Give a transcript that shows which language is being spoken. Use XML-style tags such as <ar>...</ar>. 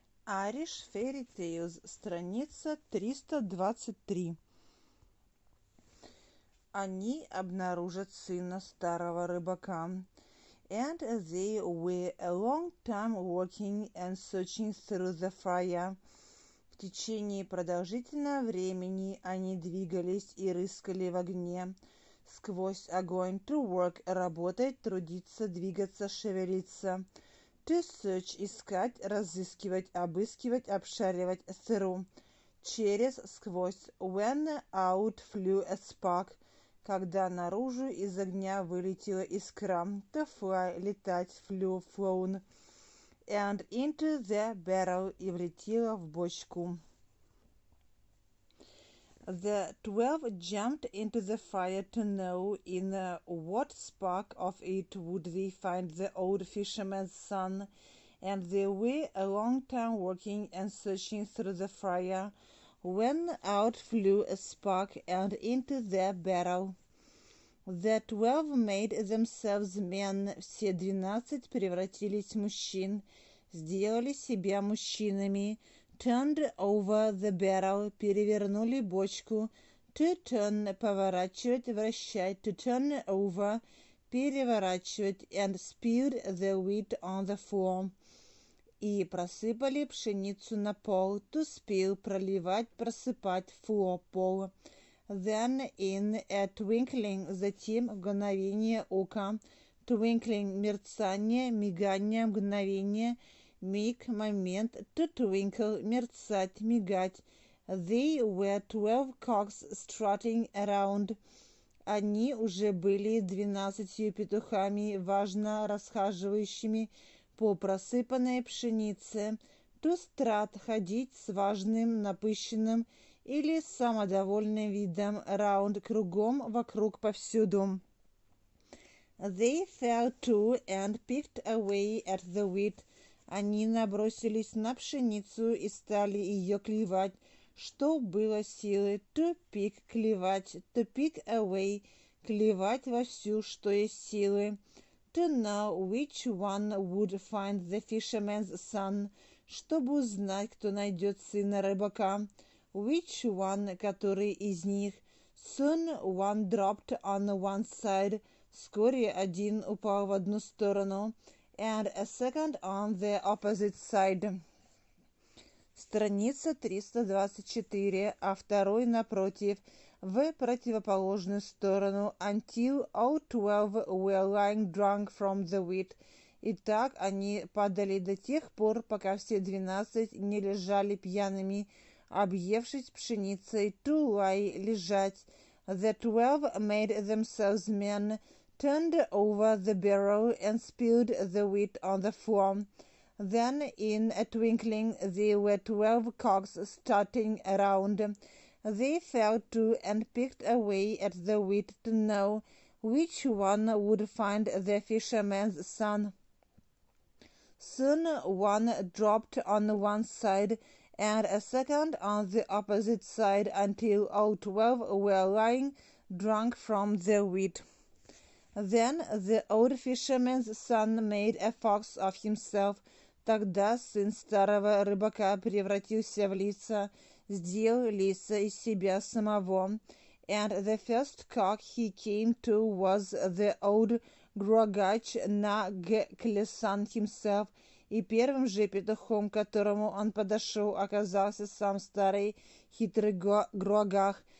<ru>Irish Fairy Tales, страница 323. Они обнаружат сына старого рыбака.</ru> <en>And they were a long time walking and searching through the fire.</en> <ru>В течение продолжительного времени они двигались и рыскали в огне. Сквозь огонь,</ru> <en>to work,</en> <ru>работать, трудиться, двигаться, шевелиться.</ru> <en>To search,</en> <ru>искать, разыскивать, обыскивать, обшаривать, through. Через, сквозь.</ru> <en>When out flew a spark,</en> <ru>когда наружу из огня вылетела искра.</ru> <en>To fly,</en> <ru>летать,</ru> <en>flew, flown. And into the barrel,</en> <ru>и влетела в бочку.</ru> <en>The 12 jumped into the fire to know in what spark of it would they find the old fisherman's son, and they were a long time working and searching through the fire, when out flew a spark and into the barrel. The 12 made themselves men,</en> <ru>все 12 превратились в мужчин, сделали себя мужчинами,</ru> <en>turned over the barrel,</en> <ru>перевернули бочку,</ru> <en>to turn,</en> <ru>поворачивать, вращать,</ru> <en>to turn over,</en> <ru>переворачивать,</ru> <en>and spilled the wheat on the floor,</en> <ru>и просыпали пшеницу на пол,</ru> <en>to spill,</en> <ru>проливать, просыпать,</ru> <en>floor, пол. Then in a twinkling,</en> <ru>затем мгновение ока, twinkling, мерцание, мигание, мгновение, миг, момент,</ru> <en>to twinkle,</en> <ru>мерцать, мигать.</ru> <en>They were 12 cocks strutting around.</en> <ru>Они уже были 12 петухами, важно расхаживающими по просыпанной пшенице.</ru> <en>To strut,</en> <ru>ходить с важным, напыщенным или самодовольным видом, round, кругом, вокруг, повсюду.</ru> <en>They fell to and picked away at the wheat.</en> <ru>Они набросились на пшеницу и стали ее клевать, что было силы.</ru> <en>To pick,</en> <ru>клевать,</ru> <en>to pick away,</en> <ru>клевать вовсю, что есть силы.</ru> <en>To know which one would find the fisherman's son,</en> <ru>чтобы узнать, кто найдет сына рыбака.</ru> <en>Which one,</en> <ru>который из них.</ru> <en>Soon one dropped on one side,</en> <ru>вскоре один упал в одну сторону,</ru> <en>and a second on the opposite side.</en> <ru>Страница 324, а второй напротив, в противоположную сторону,</ru> <en>until all 12 were lying drunk from the wheat.</en> <ru>И так они падали до тех пор, пока все 12 не лежали пьяными, объевшись пшеницей,</ru> <en>to lie,</en> <ru>лежать.</ru> <en>The 12 made themselves men, turned over the barrel and spilled the wheat on the floor. Then in a twinkling there were 12 cocks strutting around. They fell to and picked away at the wheat to know which one would find the fisherman's son. Soon one dropped on one side and a second on the opposite side until all 12 were lying drunk from the wheat. Then the old fisherman's son made a fox of himself.</en> <ru>Тогда сын старого рыбака превратился в лиса, сделал лиса из себя самого.</ru> <en>And the first cock he came to was the old Grogaч на Клесан himself,</en> <ru>и первым же петухом, к которому он подошел, оказался сам старый хитрый Грогах.</ru>